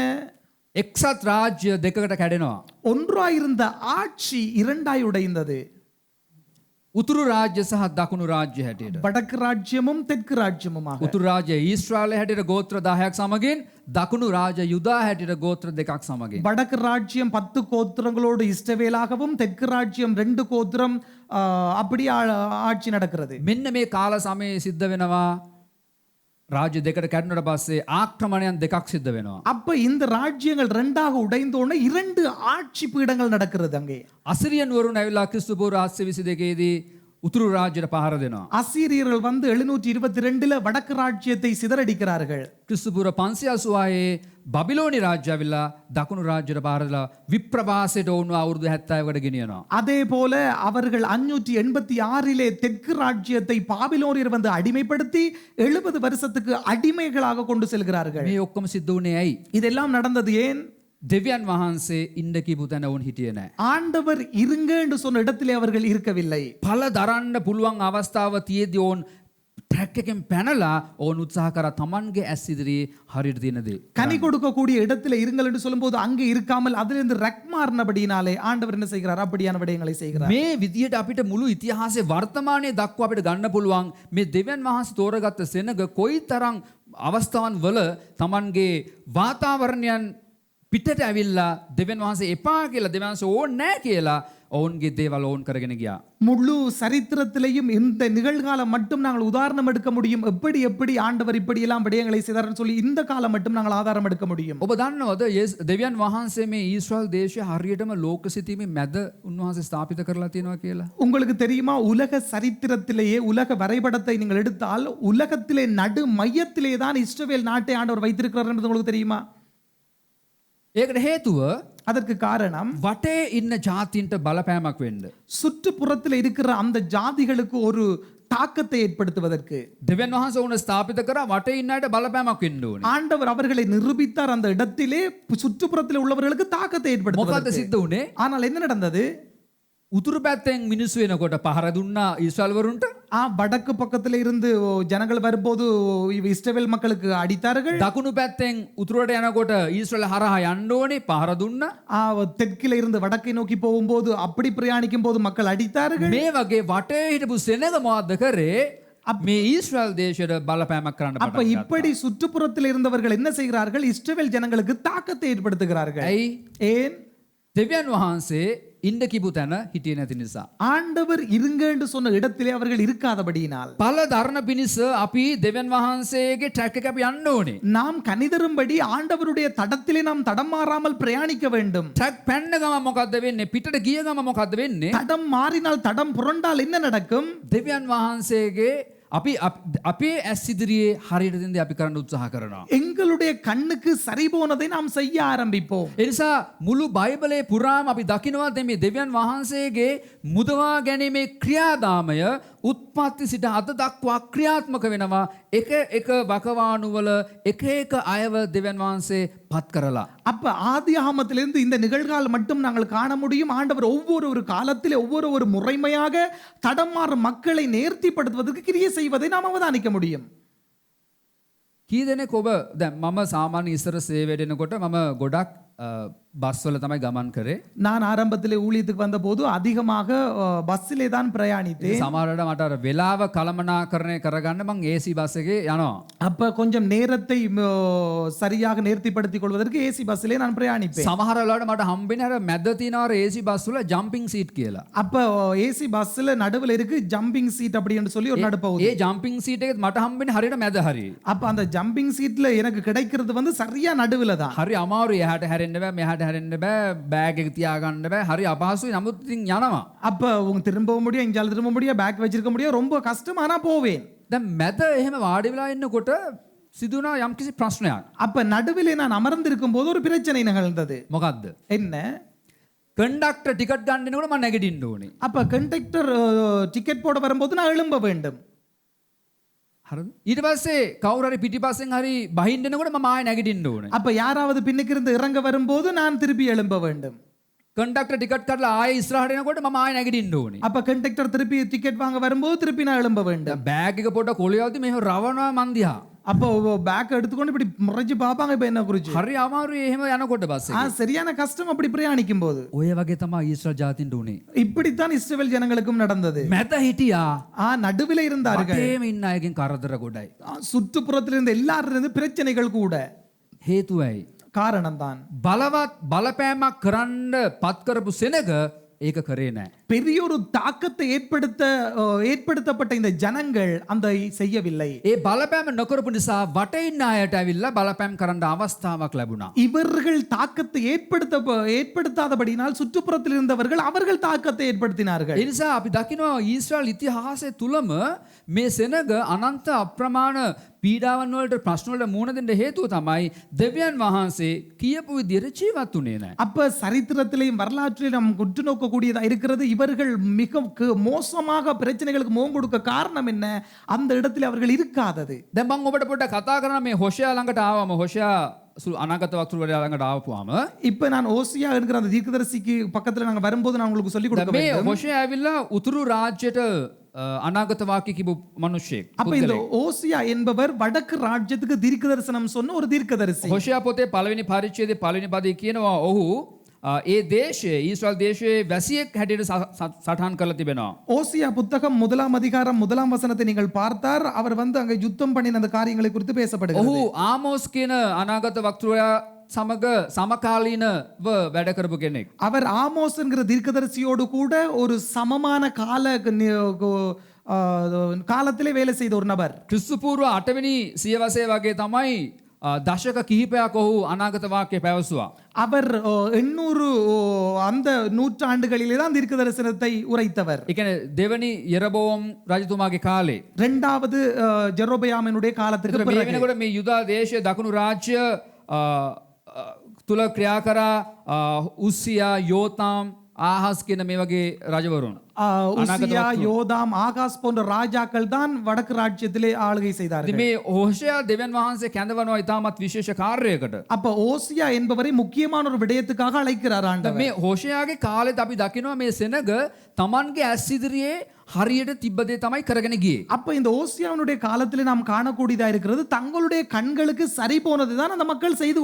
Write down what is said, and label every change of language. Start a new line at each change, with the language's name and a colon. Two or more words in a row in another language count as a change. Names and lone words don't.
Sinhala: එක්සත් රාජ්‍ය දෙකකට කැඩෙනවා.
Tamil: ஒன்றாயிருந்த ஆட்சி இரண்டாய் உடைந்தது.
Sinhala: උතුරු රාජ්‍ය සහ දකුණු රාජ්‍ය හැටියට.
Tamil: வடக்கு ராஜ்யமும் தெற்கு ராஜ்யமுமாக.
Sinhala: උතුරු රාජ්‍ය ඊශ්‍රායල හැටියට ගෝත්‍ර 10ක් සමගින් දකුණු රාජ්‍ය යුදා හැටියට ගෝත්‍ර 2ක් සමගින්.
Tamil: வடக்கு ராஜ்யம் 10 கோத்திரங்களோடு இஸ்ரவேலாகவும் தெற்கு ராஜ்யம் 2 கோத்திரம் அப்படி ஆட்சி நடக்கிறது.
Sinhala: මෙන්න මේ කාල සමයේ සිද්ධ වෙනවා රාජ්‍ය දෙකට කැඩුණට පස්සේ ආක්‍රමණයන් දෙකක් සිද්ධ වෙනවා.
Tamil: அப்ப இந்த ராஜ்யங்கள் ரெண்டாக உடைந்தோன 2 ஆட்சி பீடங்கள் நடக்கிறது அங்கே.
Sinhala: අසිරියන් වරුන් ඇවිල්ලා ක්‍රිස්තු පූර්ව 722 දී උතුරු රාජ්‍යයට පහර දෙනවා.
Tamil: அசீரியர்கள் வந்து 722ல வடக்கு ராஜ்யத்தை சிதறடிக்கிறார்கள்.
Sinhala: ක්‍රිස්තු පූර්ව 586 බබිලෝනි රාජ්‍ය ඇවිල්ලා දකුණු රාජ්‍යයට පහර දෙලා විප්‍රවාසයට වුණු අවුරුදු 70කට ගෙනියනවා.
Tamil: அதே போல அவர்கள் 586லே தெற்கு ராஜ்யத்தை பாபிலோனியர் வந்து அடிமைப்படுத்தி 70 வருஷத்துக்கு அடிமைகளாக கொண்டு செல்கிறார்கள்.
Sinhala: මේ ඔක්කොම සිද්ධ වුණේ ඇයි?
Tamil: இதெல்லாம் நடந்தது ஏன்?
Sinhala: දෙවියන් වහන්සේ ඉන්න කිව්ව තැන වුන් හිටියේ නැහැ.
Tamil: ஆண்டவர் இருங்க என்று சொன்ன இடத்திலே அவர்கள் இருக்கவில்லை.
Sinhala: පළ දරන්න පුළුවන් අවස්ථාව තියේදී ඕන් ට්‍රැක් එකෙන් පැනලා ඕන් උත්සාහ කරා Tamanගේ ඇස් ඉදිරියේ හරියට තියෙන දේ.
Tamil: கனி கொடுக்கக்கூடிய இடத்துல இருங்கள் என்று சொல்லும்போது அங்கே இருக்காமல் அதிலிருந்து ரக் மாறினபடினாலே ஆண்டவர் என்ன செய்கிறார்? அப்படியான விடயங்களை செய்கிறார்.
Sinhala: මේ විදියට අපිට මුළු ඉතිහාසයේ වර්තමානයේ දක්වා අපිට ගන්න පුළුවන් මේ දෙවියන් වහන්සේ තෝරගත්ත සෙනග කොයිතරම් අවස්ථාවන් වල Tamanගේ වාතාවරණයන් පිටට ඇවිල්ලා දෙවියන් වහන්සේ එපා කියලා දෙවියන් වහන්සේ ඕනේ නැහැ කියලා ඔවුන්ගේ දේවල් ඕන් කරගෙන ගියා.
Tamil: முழு சரித்திரத்திலேயும் இந்த நிகழ்காலம் மட்டும் நாங்கள் உதாரணம் எடுக்க முடியும். எப்படி எப்படி ஆண்டவர் இப்படி எல்லாம் விடயங்களை செய்தார்னு சொல்லி இந்த காலம் மட்டும் நாங்கள் ஆதாரம் எடுக்க முடியும்.
Sinhala: ඔබ දන්නවද දෙවියන් වහන්සේ මේ ඊශ්‍රායල් දේශය හරියටම ලෝක සිතීමේ මැද උන්වහන්සේ ස්ථාපිත කරලා තියෙනවා කියලා?
Tamil: உங்களுக்கு தெரியுமா, உலக சரித்திரத்திலேயே உலக வரைபடத்தை நீங்கள் எடுத்தால் உலகத்திலே நடு மையத்திலே தான் இஸ்ரவேல் நாட்டை ஆண்டவர் வைத்திருக்கிறார் என்பது உங்களுக்கு தெரியுமா?
Sinhala: ඒකට හේතුව
Tamil: அதற்கு காரணம்
Sinhala: වටේ ඉන්න ජාතීන්ට බලපෑමක් වෙන්න.
Tamil: சுற்றுப்புறத்தில் இருக்கிற அந்த ஜாதிகளுக்கு ஒரு தாக்கத்தை ஏற்படுத்துவதற்கு
Sinhala: දෙවියන් වහන්සේ උන ස්ථාපිත කරා වටේ ඉන්න අයට බලපෑමක් වෙන්න ඕනේ.
Tamil: ஆண்டவர் அவர்களை நிரூபித்தார். அந்த இடத்திலே சுற்றுப்புறத்தில் உள்ளவர்களுக்கு தாக்கத்தை
Sinhala: මොකද්ද
Tamil: ஏற்படுத்துவதற்கு.
Sinhala: සිද්ධ උනේ?
Tamil: ஆனால் என்ன நடந்தது?
Sinhala: උතුරු පැත්තෙන් මිනිස්සු එනකොට පහර දුන්නා ඊශ්‍රායල් වරුන්ට.
Tamil: வடக்கு பக்கத்துல இருந்து ஜனங்கள் வரும்போது இஸ்ரவேல் மக்களுக்கு அடித்தார்கள்.
Sinhala: දකුණු පැත්තෙන් උතුරට යනකොට ඊශ්‍රායල් හරහා යන්න ඕනේ පහර දුන්නා.
Tamil: தெற்கில இருந்து வடக்கை நோக்கி போகும்போது அப்படி பிரயாணிக்கும் போது மக்கள் அடித்தார்கள்.
Sinhala: මේ වගේ වටේ හිටපු සෙනග මොකද්ද කරේ? මේ ඊශ්‍රායල් දේශයට බලපෑමක් කරන්න
Tamil: அப்ப
Sinhala: පටන්
Tamil: இப்படி சுற்றுப்புறத்தில் இருந்தவர்கள் என்ன செய்கிறார்கள்? இஸ்ரவேல் ஜனங்களுக்கு தாக்கத்தை ஏற்படுத்துகிறார்கள்.
Sinhala: ඇයි?
Tamil: ஏன்?
Sinhala: දෙවියන් වහන්සේ ඉන්න කිව්ව තැන හිටියේ නැති නිසා.
Tamil: ஆண்டவர் இருங்க என்று சொன்ன இடத்திலே அவர்கள் இருக்காதபடியினால்
Sinhala: පළ දරණ පිණිස අපි දෙවියන් වහන්සේගේ ට්‍රැක් එක අපි යන්න ඕනේ.
Tamil: நாம் கனிதரும்படி ஆண்டவருடைய தடத்திலே நாம் தடம் மாறாமல் பிரயாணிக்க வேண்டும்.
Sinhala: ට්‍රැක් පැන්න ගම මොකද්ද වෙන්නේ? පිටට ගිය ගම මොකද්ද වෙන්නේ?
Tamil: தடம் மாறினால் தடம் புரண்டால் என்ன நடக்கும்?
Sinhala: දෙවියන් වහන්සේගේ අපි අපේ ඇස් ඉදිරියේ හරියට දෙන දේ අපි කරන්න උත්සාහ කරනවා.
Tamil: எங்களுடைய கண்ணுக்கு சரி போனதை நாம் செய்ய ஆரம்பிப்போம்.
Sinhala: ඒ නිසා මුළු බයිබලයේ පුරාම අපි දකිනවා මේ දෙවියන් වහන්සේගේ මුදවා ගැනීමේ ක්‍රියාදාමය උත්පත්ති සිට අද දක්වා ක්‍රියාත්මක වෙනවා. එක එක වකවානුවල එක එක අයව දෙවියන් වහන්සේ පත් කරලා.
Tamil: அப்ப ஆதியாகமத்திலிருந்து இந்த நிகழ்காலம் மட்டும் நாங்கள் காண முடியும். ஆண்டவர் ஒவ்வொரு காலத்திலே ஒவ்வொரு முறைமையாக தடமாறும் மக்களை நேர்த்திப்படுத்துவதற்கு கிரியை செய்வதை நாம் அவதானிக்க முடியும்.
Sinhala: කී දෙනෙක් ඔබ දැන් මම සාමාන්‍ය ඉස්සර සේවයට එනකොට මම ගොඩක් බස් වල තමයි ගමන් කරේ.
Tamil: நான் ஆரம்பத்திலே ஊழியத்துக்கு வந்தபோது அதிகமாக பஸ்ஸிலே தான் பிரயாணித்தேன்.
Sinhala: සමහරවිට මට අර වෙලාව කළමනාකරණය කරගන්න මං
English: AC bus
Sinhala: එකේ යනවා.
Tamil: அப்ப கொஞ்சம் நேரத்தை சரியாக நேர்த்திப்படுத்திக் கொள்வதற்கு
English: AC bus
Tamil: நான் பிரயாணிப்பேன்.
Sinhala: සමහර වෙලාවට මට හම්බෙන්නේ අර මැද තියෙන අර AC බස් වල
English: jumping seat
Sinhala: කියලා.
Tamil: அப்ப
English: AC bus
Tamil: நடுவுல இருக்கு
English: jumping seat
Tamil: அப்படின்னு சொல்லி ஒரு நடுப்பகுதி.
Sinhala: ඒ
English: jumping seat
Sinhala: එකෙත් මට හම්බෙන්නේ හරියට මැද හරිය.
Tamil: அப்ப அந்த
English: jumping seat
Tamil: எனக்கு கிடைக்கிறது வந்து சரியா நடுவுல தான்.
Sinhala: හරි අමාරුයි එහාට හැරෙන්න බෑ මෙහාට හැරෙන්න බෑ බෑග් එක තියාගන්න බෑ හරි අපහසුයි නමුත් ඉතින් යනවා.
Tamil: அப்ப உங்க திரும்பவும் முடியும், இஞ்சால திரும்ப முடியும், பேக் வச்சிருக்க முடியும், ரொம்ப கஷ்டம், ஆனா போவேன்.
Sinhala: දැන් මැද එහෙම වාඩි වෙලා ඉන්නකොට සිදුනා යම්කිසි ප්‍රශ්නයක්.
Tamil: அப்ப நடுவிலே நான் அமர்ந்திருக்கும் போது ஒரு பிரச்சனை நிகழ்ந்தது.
Sinhala: මොකද්ද?
Tamil: என்ன?
English: conductor ticket
Sinhala: ගන්න එනකොට මම නැගිටින්න ඕනේ.
Tamil: அப்ப
English: conductor ticket
Tamil: போட வரும்போது நான் எழும்ப வேண்டும்.
Sinhala: හරිද? ඊට පස්සේ කවුරු හරි පිටිපස්සෙන් හරි බහින්න එනකොට මම ආයෙ නැගිටින්න ඕනේ.
Tamil: அப்ப யாராவது பின்னுக்கு இருந்து இறங்க வரும்போது நான் திருப்பி எழும்ப வேண்டும்.
English: conductor ticket
Sinhala: කරලා ආයෙ ඉස්සරහට එනකොට මම ආයෙ නැගිටින්න ඕනේ.
Tamil: அப்ப கண்டக்டர் திருப்பி டிக்கெட் வாங்க வரும்போது திருப்பி நான் எழும்ப வேண்டும்.
Sinhala: බෑග් එක පොඩ්ඩක් කොලියවද්දි මෙහෙම රවනවා මන් දිහා.
Tamil: அப்போ பேக் எடுத்துக்கொண்டு இப்படி முறைச்சு பார்ப்பாங்க இப்ப என்ன குறிச்சு.
Sinhala: හරි අමාරුයි එහෙම යනකොට බස් එකේ.
Tamil: சரியான கஷ்டம் அப்படி பிரயாணிக்கும் போது.
Sinhala: ඔය වගේ තමයි ඊශ්‍රායල් ජාතින්ට උනේ.
Tamil: இப்படித்தான் இஸ்ரவேல் ஜனங்களுக்கும் நடந்தது.
Sinhala: මැද හිටියා.
Tamil: நடுவில் இருந்தார்கள்.
Sinhala: වටේම ඉන්න අයගෙන් කරදර ගොඩයි.
Tamil: சுற்றுப்புறத்தில் இருந்த எல்லாரும் இருந்து பிரச்சனைகள் கூட.
Sinhala: හේතුවයි.
Tamil: காரணம் தான்.
Sinhala: බලවත් බලපෑමක් කරන්න පත් කරපු සෙනග ඒක කරේ නැහැ.
Tamil: பெரிய ஒரு தாக்கத்தை ஏற்படுத்தப்பட்ட இந்த ஜனங்கள் அந்த செய்யவில்லை.
Sinhala: ඒ බලපෑම නොකරපු නිසා වටේ ඉන්න අයට ඇවිල්ලා බලපෑම් කරන්න අවස්ථාවක් ලැබුණා.
Tamil: இவர்கள் தாக்கத்தை ஏற்படுத்தாதபடினால் சுற்றுப்புறத்தில் இருந்தவர்கள் அவர்கள் தாக்கத்தை ஏற்படுத்தினார்கள்.
Sinhala: ඒ නිසා අපි දකිනවා ඊශ්‍රායල් ඉතිහාසය තුලම මේ සෙනග අනන්ත අප්‍රමාණ පීඩාවන් වලට ප්‍රශ්න වලට මුහුණ දෙන්න හේතුව තමයි දෙවියන් වහන්සේ කියපු විදිහට ජීවත් වුණේ නැහැ.
Tamil: அப்ப சரித்திரத்திலேயும் வரலாற்றிலும் நாம் உற்று நோக்கக்கூடியதா இருக்கிறது. இவர்கள் மிக மோசமாக பிரச்சனைகளுக்கு முகம் கொடுக்க காரணம் என்ன? அந்த இடத்தில் அவர்கள் இருக்காதது.
Sinhala: දැන් මම ඔබට පොඩ්ඩක් කතා කරනවා මේ හොෂයා ළඟට ආවම හොෂයා අනාගත වක්තෘවරයා ළඟට ආවපුවාම
Tamil: இப்ப நான் ஓசியா என்கிற அந்த தீர்க்கதரிசிக்கு பக்கத்துல நாங்க வரும்போது நான் உங்களுக்கு சொல்லி கொடுக்க
Sinhala: මේ
Tamil: வேண்டும்.
Sinhala: හොෂයා ඇවිල්ලා උතුරු රාජ්‍යයට අනාගත වාක්‍ය කිව්ව මිනිහෙක්.
Tamil: அப்ப இந்த ஓசியா என்பவர் வடக்கு ராஜ்யத்துக்கு தீர்க்கதரிசனம் சொன்ன ஒரு தீர்க்கதரிசி.
Sinhala: හොෂයා පොතේ පළවෙනි පරිච්ඡේදයේ පළවෙනි පදේ කියනවා ඔහු ඒ දේශයේ ඊශ්‍රායල් දේශයේ වැසියෙක් හැටියට සටහන් කරලා තිබෙනවා.
Tamil: ஓசியா புத்தகம் 1 அதிகாரம் 1 வசனத்தை நீங்கள் பார்த்தார். அவர் அங்க யுத்தம் பண்ணின அந்த காரியங்களை குறித்து பேசப்படுகிறது.
Sinhala: ඔහු ආමෝස් කියන අනාගත වක්තෘවරයා සමග සමකාලීනව වැඩ කරපු කෙනෙක්.
Tamil: அவர் ஆமோஸ் என்கிற தீர்க்கதரிசியோடு கூட ஒரு சமமான காலத்திலே வேலை செய்த ஒரு நபர்.
Sinhala: ක්‍රිස්තු පූර්ව 8 වෙනි සියවසේ වගේ තමයි දශක කිහිපයක් ඔහු අනාගත වාක්‍ය පැවසුවා.
Tamil: அவர் 800 அந்த நூற்றாண்டுகளிலே தான் தீர்க்க தரிசனத்தை உரைத்தவர்.
Sinhala: ඒ කියන්නේ දෙවනි යෙරබෝම් රජතුමාගේ කාලේ.
Tamil: இரண்டாவது ஜெரோபயாமினுடைய காலத்துக்கு
Sinhala: මේ
Tamil: பிறகு
Sinhala: වෙනකොට මේ යුදා දේශයේ දකුණු රාජ්‍ය තුල ක්‍රියා කරා උස්සියා යෝතාම් ආහස් කියන මේ වගේ රජවරුන්.
Tamil: உசியா யோதாம் ஆகாஸ் போன்ற ராஜாக்கள் தான் வடக்கு ராஜ்யத்திலே ஆளுகை செய்தார்கள்.
Sinhala: මේ හෝෂයා දෙවියන් වහන්සේ කැඳවනවා ඉතාමත් විශේෂ කාර්යයකට.
Tamil: அப்ப ஓசியா என்பவரை முக்கியமான ஒரு விடயத்துக்காக அழைக்கிறார் ஆண்டவர்.
Sinhala: මේ හෝෂයාගේ කාලෙත් අපි දකිනවා මේ සෙනග තමන්ගේ ඇස් ඉදිරියේ හරියට තිබ්බ දේ තමයි කරගෙන ගියේ.
Tamil: அப்ப இந்த ஓசியாவுடைய காலத்திலே நாம் காணக்கூடியதா இருக்கிறது தங்களுடைய கண்களுக்கு சரி போனதுதான் அந்த மக்கள் செய்து